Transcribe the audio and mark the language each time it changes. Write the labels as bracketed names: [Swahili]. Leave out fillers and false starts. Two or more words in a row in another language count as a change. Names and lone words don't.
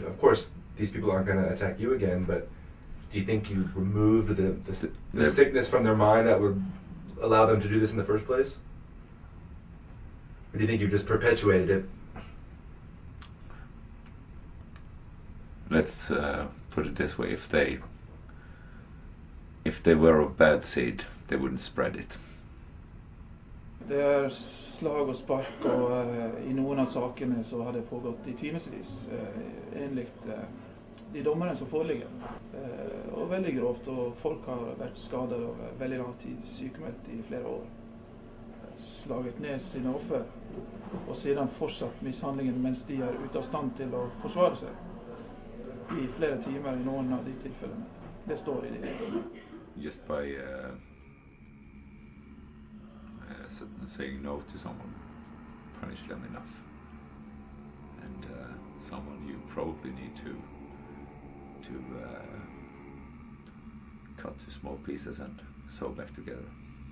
[English] Of course, these people aren't going to attack you again, but do you think you removed the sickness from their mind that would allow them to do this in the first place? Or do you think you just perpetuated it? Let's put it this way: if they were of bad seed, they wouldn't spread it. [Norwegian] Det slag og spark, og i noen av sakene så har det pågått i timesvis, enligt de dommerne som foreligger. Og veldig grovt, og folk har vært skadet over veldig lang tid, sykemeldt i flere år. slaget ned sine offer, og siden fortsatt mishandlingen mens de er ute av stand til å forsvare seg i flere timer i noen av de tilfellene. Det står i de. [English] Just by saying no to someone, punish them enough, and someone you probably need to cut to small pieces and sew back together.